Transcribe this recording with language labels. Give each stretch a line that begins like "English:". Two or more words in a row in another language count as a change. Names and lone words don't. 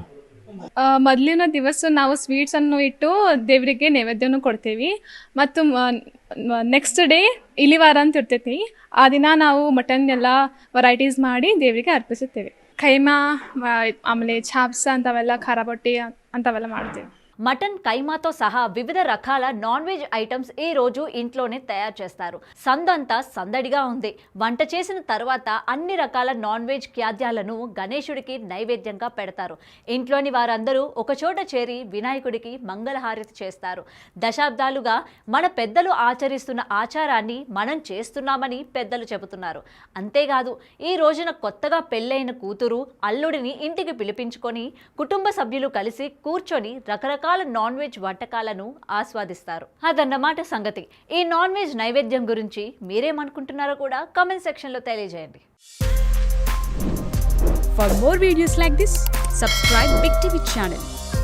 Kannada: ಮೊದಲಿನ ದಿವಸ ನಾವು ಸ್ವೀಟ್ಸನ್ನು ಇಟ್ಟು ದೇವರಿಗೆ ನೈವೇದ್ಯನೂ ಕೊಡ್ತೇವೆ. ಮತ್ತು
English: next day
Kannada: ಇಲಿವಾರ ಅಂತ ಇರ್ತೈತಿ. ಆ ದಿನ ನಾವು ಮಟನ್ ಎಲ್ಲ ವೆರೈಟೀಸ್ ಮಾಡಿ ದೇವರಿಗೆ ಅರ್ಪಿಸುತ್ತೇವೆ. ಖೈಮಾ, ಆಮೇಲೆ ಚಾಪ್ಸ್ ಅಂಥವೆಲ್ಲ, ಖಾರ ಬೊಟ್ಟಿ ಅಂಥವೆಲ್ಲ ಮಾಡ್ತೇವೆ.
Telugu: మటన్, కైమాతో సహా వివిధ రకాల
English: non veg items
Telugu: ఈ రోజు ఇంట్లోనే తయారు చేస్తారు. సందంతా సందడిగా ఉంది. వంట చేసిన తర్వాత అన్ని రకాల
English: non veg
Telugu: ఖాద్యాలను గణేశుడికి నైవేద్యంగా పెడతారు. ఇంట్లోని వారందరూ ఒకచోట చేరి వినాయకుడికి మంగళహారతి చేస్తారు. దశాబ్దాలుగా మన పెద్దలు ఆచరిస్తున్న ఆచారాన్ని మనం చేస్తున్నామని పెద్దలు చెబుతున్నారు. అంతేకాదు ఈ రోజున కొత్తగా పెళ్ళైన కూతురు, అల్లుడిని ఇంటికి పిలిపించుకొని కుటుంబ సభ్యులు కలిసి కూర్చొని రకరకాల
English: non veg
Telugu: వంటకాలను ఆస్వాదిస్తారు. అదన్నమాట సంగతి. ఈ
English: non veg
Telugu: నైవేద్యం గురించి మీరేమనుకుంటున్నారో కూడా
English: comment section
Telugu: లో తెలియజేయండి.
English: For more videos like this, subscribe Big TV channel.